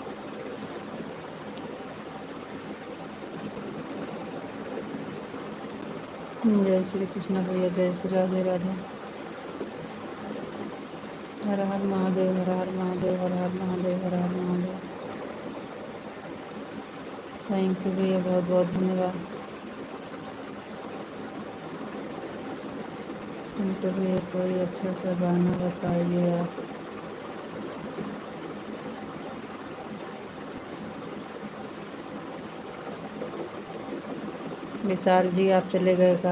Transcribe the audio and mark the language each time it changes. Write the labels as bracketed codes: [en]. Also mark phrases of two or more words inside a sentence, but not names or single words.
[hi] जय श्री कृष्ण भैया, जय श्री राधे राधे। हर हर महादेव, हर हर महादेव, हर हर महादेव, हर हर महादेव। [en] thank you [hi] भैया, बहुत बहुत धन्यवाद। पिंटू भैया, कोई अच्छा सा गाना बताइए आप। विशाल जी, आप चले गए का?